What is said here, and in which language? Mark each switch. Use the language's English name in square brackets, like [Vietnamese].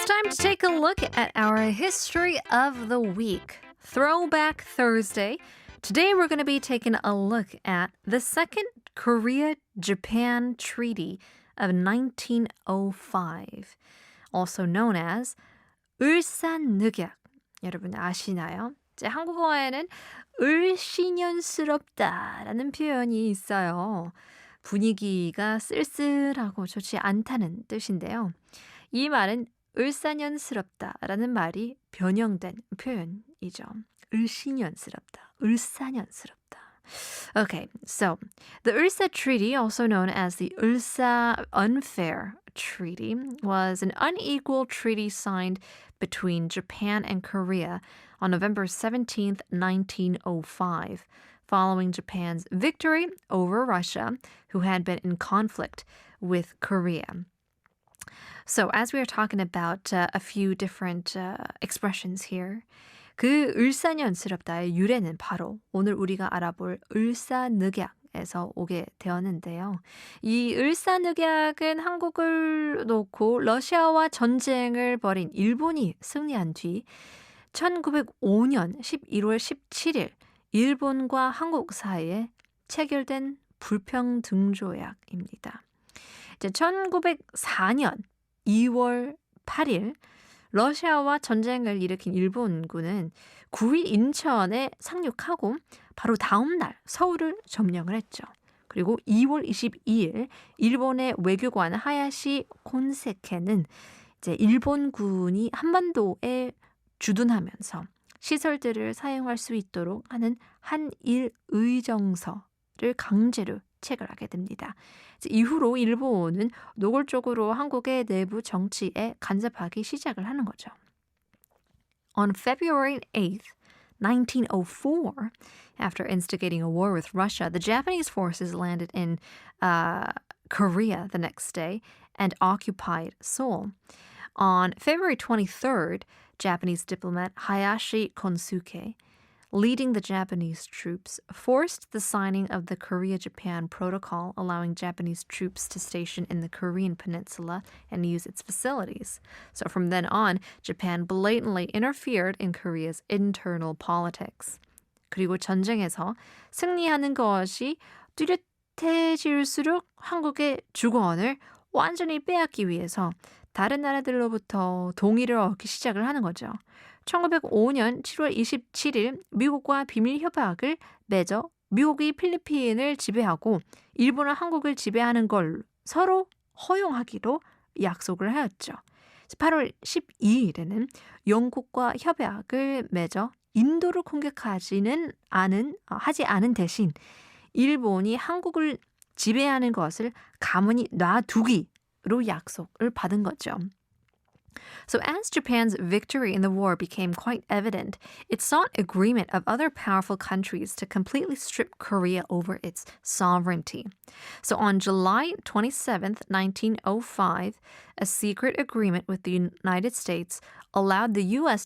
[English] To take a look at our history of the week, Throwback Thursday. Today we're going to be taking a look at the Second Korea-Japan Treaty of 1905, also known as 을사늑약. [Korean] 여러분 아시나요? 이제 한국어에는 을씨년스럽다라는 표현이 있어요. 분위기가 쓸쓸하고 좋지 않다는 뜻인데요. 이 말은 을사년스럽다라는 말이 변형된 표현이죠. 을씨년스럽다, 을사년스럽다. [English] Okay, so the Ulsa Treaty, also known as the Ulsa Unfair Treaty, was an unequal treaty signed between Japan and Korea on November 17th, 1905, following Japan's victory over Russia, who had been in conflict with Korea. So as we are talking about a few different expressions here, [Korean] 그 을사년스럽다의 유래는 바로 오늘 우리가 알아볼 을사늑약에서 오게 되었는데요. 이 을사늑약은 한국을 놓고 러시아와 전쟁을 벌인 일본이 승리한 뒤 1905년 11월 17일 일본과 한국 사이에 체결된 불평등조약입니다. 이제 1904년 2월 8일 러시아와 전쟁을 일으킨 일본군은 9일 인천에 상륙하고 바로 다음 날 서울을 점령을 했죠. 그리고 2월 22일 일본의 외교관 하야시 콘세케는 이제 일본군이 한반도에 주둔하면서 시설들을 사용할 수 있도록 하는 한일 의정서를 강제로 체결하게 됩니다. 이후로 일본은 노골적으로 한국의 내부 정치에 간섭하기 시작을 하는 거죠. [English] On February 8th, 1904, after instigating a war with Russia, the Japanese forces landed in Korea the next day and occupied Seoul. On February 23rd, Japanese diplomat Hayashi Konsuke, leading the Japanese troops, forced the signing of the Korea-Japan Protocol, allowing Japanese troops to station in the Korean peninsula and use its facilities. So from then on, Japan blatantly interfered in Korea's internal politics. [Korean] 그리고 전쟁에서 승리하는 것이 뚜렷해질수록 한국의 주권을 완전히 빼앗기 위해서 다른 나라들로부터 동의를 얻기 시작을 하는 거죠. 1905년 7월 27일 미국과 비밀 협약을 맺어 미국이 필리핀을 지배하고 일본은 한국을 지배하는 걸 서로 허용하기로 약속을 하였죠. 8월 12일에는 영국과 협약을 맺어 인도를 공격하지 않은 대신 일본이 한국을 지배하는 것을 가만히 놔두기로 약속을 받은 거죠. [English] So as Japan's victory in the war became quite evident, it sought agreement of other powerful countries to completely strip Korea over its sovereignty. So on July 27th, 1905, a secret agreement with the United States allowed the U.S.